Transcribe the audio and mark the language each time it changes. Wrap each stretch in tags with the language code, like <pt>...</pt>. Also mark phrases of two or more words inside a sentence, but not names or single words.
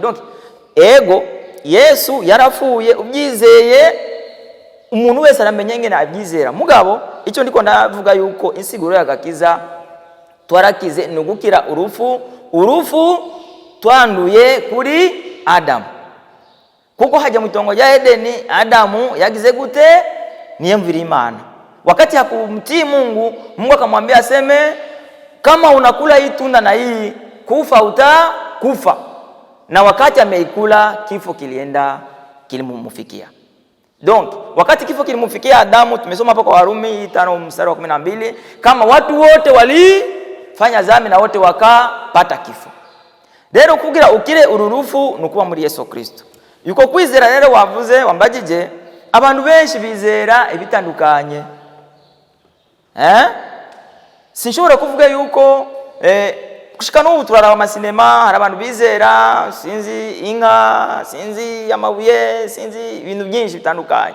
<rn>Donc ego Yesu yarafuye, ubyizeye umuntu wese aramenya ngene abyizera. Mugabo icyo ndiko ndavuga yuko insiguro y'agakiza twarakize nugukira urufu twanduye kuri Adamu. Kuko hajya mu itongo rya Edeni, Adamu yagize gute? Niyemvira Imana.</rn> <sw>Wakati hakumtii Mungu, Mungu akamwambia aseme kama unakula hii tunda na hii kufa utakufa. Na wakati ameikula, kifo kilimfikia. Donc wakati kifo kilimfikia Adamu, tumesoma hapa kwa Warumi 5:12, kama watu wote walifanya dhambi na wote wakapata kifo.</sw> <rn>Rero kugira ukire ururufu nukuba muri Yesu Kristo. Yuko kwizera rero wavuze wambagije abantu benshi bizera ibitandukanye. Sinshobora kuvuga yuko gushika n'ubu turaraba amasinema, hari abantu bizera sinzi inka, sinzi amabuye, sinzi ibintu byinshi bitandukanye.</rn>